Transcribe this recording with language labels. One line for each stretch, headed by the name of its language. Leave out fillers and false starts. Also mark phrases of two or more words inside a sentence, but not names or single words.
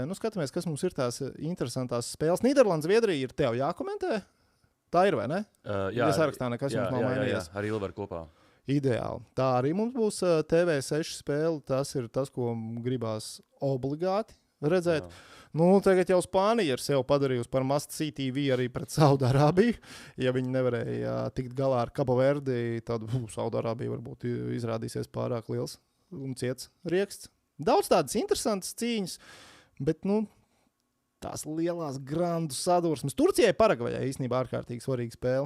Latvian: Nu, skatāmies, kas mums ir tās interesantās spēles. Nīderlandes, Zviedrija ir tev jākomentē? Tā ir, vai ne? Jā. Ja sarakstā nekas jums nav mainījies. Jā, arī Ilvar kopā. Ideāli. Tā arī mums būs TV6 spēle. Tas ir tas, ko gribās obligāti redzēt. Jā. Nu, tagad jau Spānija ir sev padarījusi par
English: must see TV
Latvian: arī pret Saudārābiju. Ja viņi nevarēja tikt galā ar Cabo Verdi, tad Saudārābija varbūt izrādīsies pārāk liels un ciets rieksts. Daudz tādas interesantas cīņas, bet, nu, tās lielās grandu sadursmes. Turcijai Paragvajai īstenībā ārkārtīgi svarīga spēle.